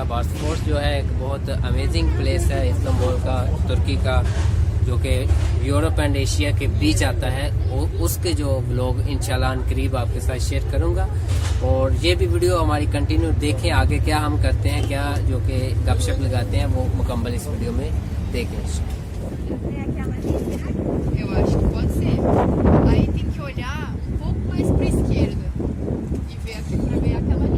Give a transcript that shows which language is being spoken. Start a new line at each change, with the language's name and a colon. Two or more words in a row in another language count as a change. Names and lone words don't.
Urdu: باسفورس جو ہے ایک بہت
English: amazing place
Urdu: ہے استنبول کا، ترکی کا، جو کہ یورپ اینڈ ایشیا کے بیچ آتا ہے. اس کے جو ولاگ ان شاء اللہ قریب آپ کے ساتھ شیئر کروں گا. اور یہ بھی ویڈیو ہماری کنٹینیو دیکھیں، آگے کیا ہم کرتے ہیں، کیا جو کہ گپ شپ لگاتے ہیں، وہ مکمل اس ویڈیو میں دیکھیں.
Portuguese: Eu acho que pode ser. Aí tem que olhar um pouco mais para a esquerda e ver aqui para ver aquela ali.